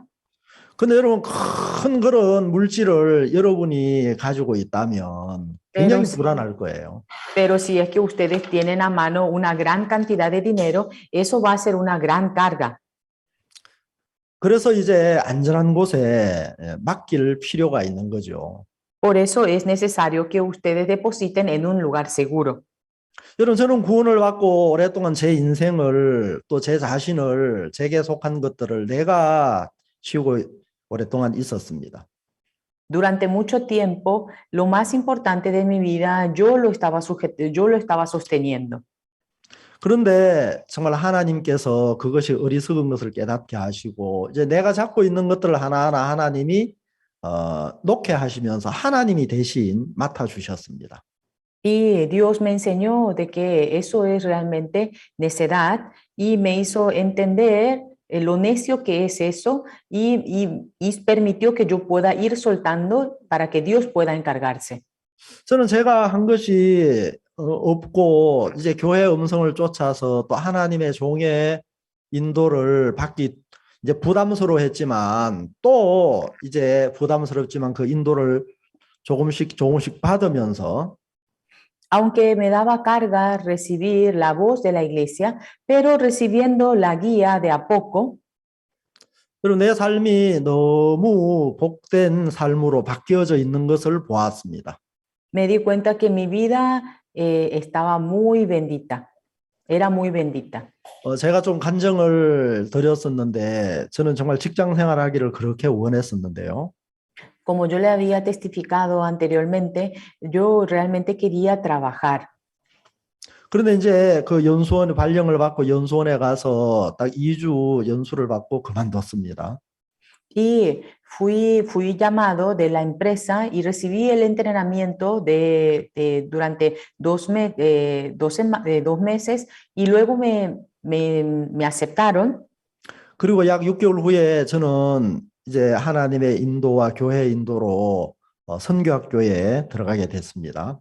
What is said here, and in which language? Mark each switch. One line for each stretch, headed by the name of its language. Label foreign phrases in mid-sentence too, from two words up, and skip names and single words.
Korean: 근데 여러분 큰 그런 물질을 여러분이 가지고 있다면 굉장히 불안할 거예요.
Spanish: Pero si es que ustedes tienen a mano una gran cantidad de dinero, eso va a ser una gran carga.
Korean: 그래서 이제 안전한 곳에 맡길 필요가 있는 거죠.
Spanish: Por eso es necesario que ustedes depositen en un lugar seguro.
Korean: 여러분 저는 구원을 받고 오랫동안 제 인생을 또 제 자신을 제게 속한 것들을 내가 치우고 오랫동안 있었습니다.
Spanish: Durante mucho tiempo, lo más importante de mi vida, yo lo estaba sosteniendo.
Korean: 그런데 정말 하나님께서 그것이 어리석은 것을 깨닫게 하시고 이제 내가 잡고 있는 것들을 하나하나 하나님이 놓게 하시면서 하나님이 대신 맡아 주셨습니다.
Spanish: Y Dios me enseñó de que eso es realmente necedad y me hizo entender lo necio que es eso y permitió que yo pueda ir soltando para que Dios pueda encargarse.
Korean: 저는 제가 한 것이 없고 이제 교회의 음성을 쫓아서 또 하나님의 종의 인도를 받기 이제 부담스러워했지만 또 이제 부담스럽지만 그 인도를 조금씩 받으면서
Spanish: Aunque me daba carga recibir la voz de la iglesia, pero recibiendo la guía de a poco,
Korean: 그리고 내 삶이 너무 복된 삶으로 바뀌어져 있는 것을 보았습니다.
Spanish: Me di cuenta que mi vida estaba muy bendita, era muy bendita.
Korean: 제가 좀 간증을 드렸었는데 저는 정말 직장 생활하기를 그렇게 원했었는데요.
Spanish: Como yo le había testificado anteriormente, yo realmente quería trabajar.
Korean: 그런데 이제 그 연수원 발령을 받고 연수원에 가서 딱 2주 연수를 받고 그만뒀습니다.
Spanish: Y fui llamado de la empresa y recibí el entrenamiento durante 2 meses y luego me aceptaron.
Korean: 그리고 약 6개월 후에 저는 이제 하나님의 인도와 교회 인도로 선교학교에 들어가게 됐습니다.